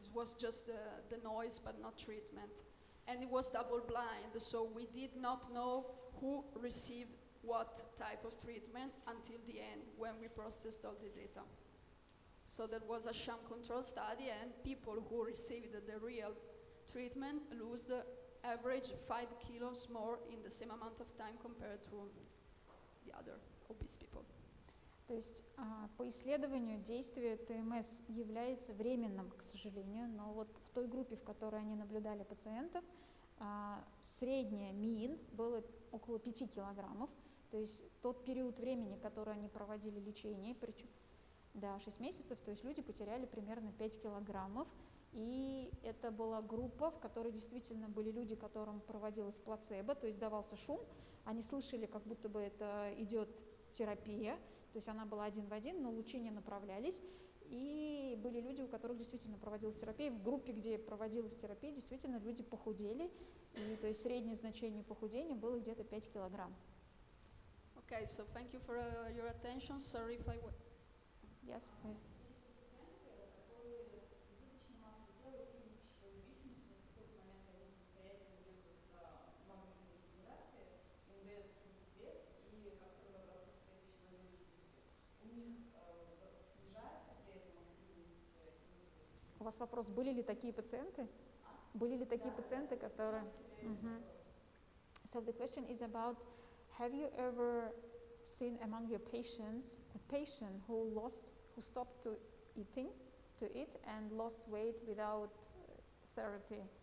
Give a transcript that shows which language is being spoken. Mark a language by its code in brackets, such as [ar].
[en] It was just the noise, but not treatment. And it was double-blind, so we did not know who received what type of treatment until the end, when we processed all the data. So that was a sham control study, and people who received the real treatment lose the average 5 kilos more in the same amount of time compared to the other obese people. [ru] То есть по исследованию действие ТМС является временным, к сожалению, но вот в той группе, в которой они наблюдали пациентов, средняя МИН было около 5 килограммов, то есть тот период времени, который они проводили лечение, причем 6 месяцев, то есть люди потеряли примерно 5 килограммов, и это была группа, в которой действительно были люди, которым проводилась плацебо, то есть давался шум, они слышали, как будто бы это идет терапия, То есть она была один в один, но лучи не направлялись. И были люди, у которых действительно проводилась терапия. В группе, где проводилась терапия, действительно люди похудели. И, то есть среднее значение похудения было где-то 5 килограмм. [en] Okay, so thank you for your attention. Sorry if I was. Yes, please. [ru] У вас вопрос, были ли такие пациенты? Были ли такие пациенты, которые... [en] So the question is about, have you ever seen among your patients a patient who stopped to eat and lost weight without therapy?